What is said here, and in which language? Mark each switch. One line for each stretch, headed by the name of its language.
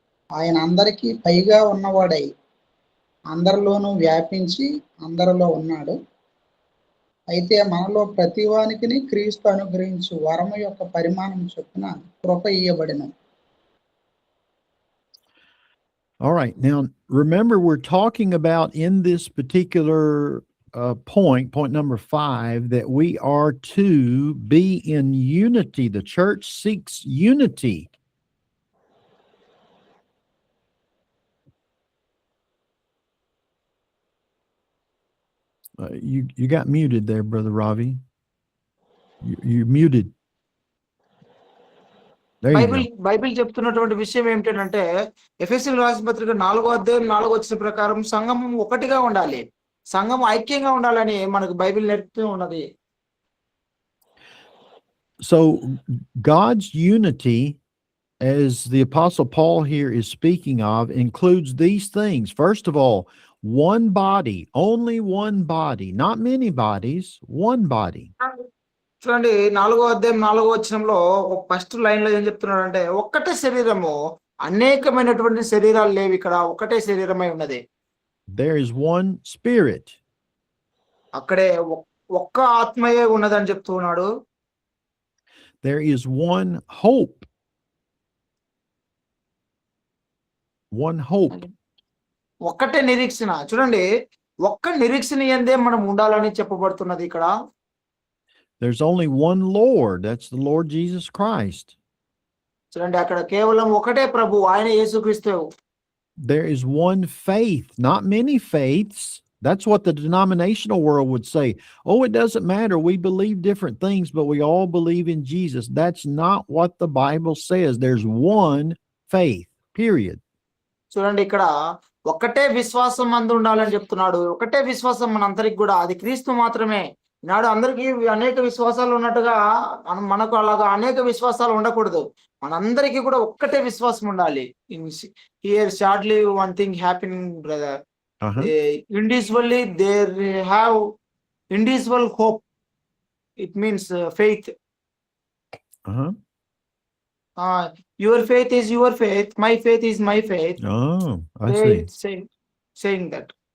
Telugu: ఆయన అందరికీ పైగా ఉన్నవాడై అందరిలోనూ వ్యాపించి అందరిలో ఉన్నాడు. అయితే మనలో ప్రతివానికిని క్రీస్తు అనుగ్రహించు వరము యొక్క పరిమాణం చొప్పున కృప ఇయ్యబడెను.
English: All right. Now, remember, we're talking about in this particular point number 5, that we are to be in unity. The church seeks unity. You got muted there, Brother Ravi. You're muted. There you go.
Telugu: Bible చెప్తున్నటువంటి విషయం ఏమిటంటే, ఎఫెసీయులకు రాసిన పత్రిక 4వ అధ్యాయం 4వ వచనం ప్రకారం సంఘం ఒకటిగా ఉండాలి, సంఘం ఐక్యంగా ఉండాలని మనకు బైబిల్ నేర్పుతూ ఉన్నది.
English: So God's unity, as the Apostle Paul here is speaking of, includes these things. First of all, one body, only one body, not many bodies, one body.
Telugu: చూడండి, 4వ అధ్యాయం 4వ వచనంలో ఫస్ట్ లైన్ లో ఏం చెప్తున్నాడంటే, ఒక్కటే శరీరము, అనేకమైనటువంటి శరీరాలు లేవు, ఇక్కడ ఒకటే శరీరమై ఉన్నది.
English: There is one spirit.
Telugu: అక్కడే ఒక్క ఆత్మయే ఉన్నదని చెప్తున్నాడు.
English: There is one hope. One hope.
Telugu: ఒక్కటే నిరీక్షణ. చూడండి, ఒక్క నిరీక్షణ యందే మనం ఉండాలని చెప్పబడుతున్నది ఇక్కడ.
English: There's only one Lord. That's the Lord Jesus Christ.
Telugu: చూడండి, అక్కడ కేవలం ఒకటే ప్రభు, ఆయన యేసుక్రీస్తు.
English: There is one faith, not many faiths. That's what the denominational world would say. Oh, it doesn't matter. We believe different things, but we all believe in Jesus. That's not what the Bible says. There's one faith, period.
Telugu: చూడండి, ఇక్కడ ఒకటే విశ్వాసం మందు ఉండాలని చెప్తున్నాడు. ఒకటే విశ్వాసం మనందరికి కూడా, అది క్రీస్తు మాత్రమే. ఈనాడు అందరికీ అనేక విశ్వాసాలు ఉన్నట్టుగా మనకు అలాగా అనేక విశ్వాసాలు ఉండకూడదు. మనందరికీ కూడా ఒక్కటే విశ్వాసం ఉండాలి.
English: Here shortly one thing happening brother. Individually they have individual hope. It means faith. Your faith is your faith, my faith is my faith. Oh, I see. Saying that.